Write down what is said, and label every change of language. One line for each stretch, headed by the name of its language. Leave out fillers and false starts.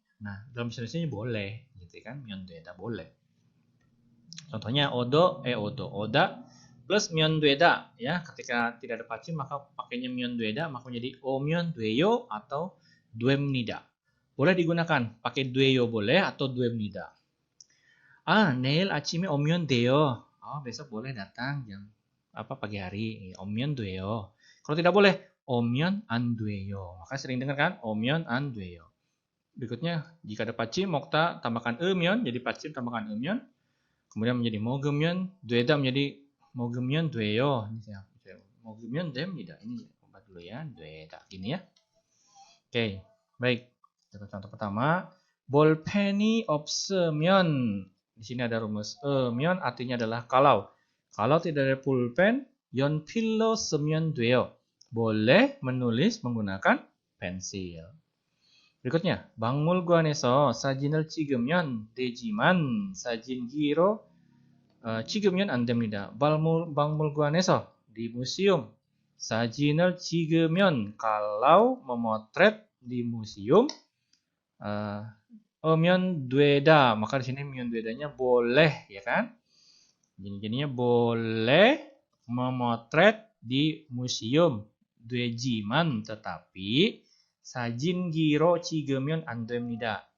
Indonesian: Nah, dalam bahasa Indonesia boleh, gitu kan? Myon dweda boleh. Contohnya odo, oda plus myon dweda ya. Ketika tidak ada pacim maka pakainya myon dweda, maka menjadi o myon dweyo atau duemnida. Boleh digunakan pakai dweyo boleh atau duemnida.
Korean: Neil 아침에 오면 돼요.
Indonesian: Besok boleh datang jam pagi hari.
Korean: 오면 돼요.
Indonesian: Kalau tidak boleh
Korean: 오면 안 돼요.
Indonesian: Maka sering dengar kan?
Korean: 오면 안 돼요.
Indonesian: Berikutnya jika ada pacim mokta tambahkan eumyon jadi pacim tambahkan eumyon. Kemudian menjadi
Korean: 먹으면 되다
Indonesian: menjadi
Korean: 먹으면 돼요. 먹으면 됩니다.
Indonesian: Ini obat dulu ya, 되다. Gini ya. Oke, baik. Contoh pertama,
Korean: 볼펜이 없으면.
Indonesian: Di sini ada rumus 면 artinya adalah kalau. Kalau tidak ada pulpen,
Korean: 연필로 쓰면 돼요.
Indonesian: Boleh menulis menggunakan pensil. berikutnya,
Korean: 박물관에서 사진을 찍으면 되지만 사진기로 찍으면 안 됩니다.
Indonesian: 박물관에서 di museum
Korean: 사진을 찍으면
Indonesian: kalau memotret di museum 면 되다. maka di sini 면 되다nya boleh ya kan? Jadinya boleh memotret di museum 되지만 tetapi
Korean: 사진기로 찍으면 안 됩니다.